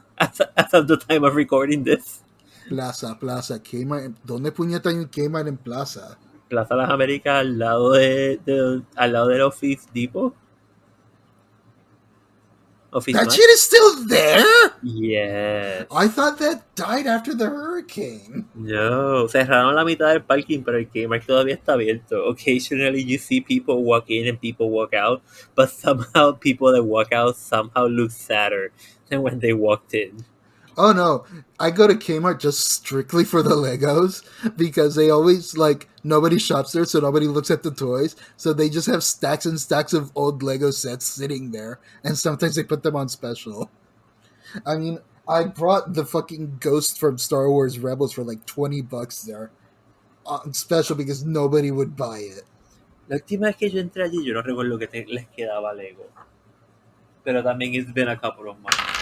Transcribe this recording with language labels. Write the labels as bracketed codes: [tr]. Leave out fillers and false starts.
[en] As of the time of recording this. Plaza, Kmart. [es] ¿Dónde puñeta hay un Kmart en Plaza? Plaza Las Américas al lado del Office Depot. [en] That shit is still there? Yes. I thought that died after the hurricane. [es] No, cerraron la mitad del parking, pero el Kmart todavía está abierto. [en] Occasionally you see people walk in and people walk out, but somehow people that walk out somehow look sadder than when they walked in. Oh no, I go to Kmart just strictly for the Legos because they always, like, nobody shops there, so nobody looks at the toys. So they just have stacks and stacks of old Lego sets sitting there, and sometimes they put them on special. I mean, I brought the fucking Ghost from Star Wars Rebels for like $20 there on special because nobody would buy it. [es] La última vez que yo entré allí, yo no recuerdo que les quedaba Lego. Pero también [en] it's been a couple of months.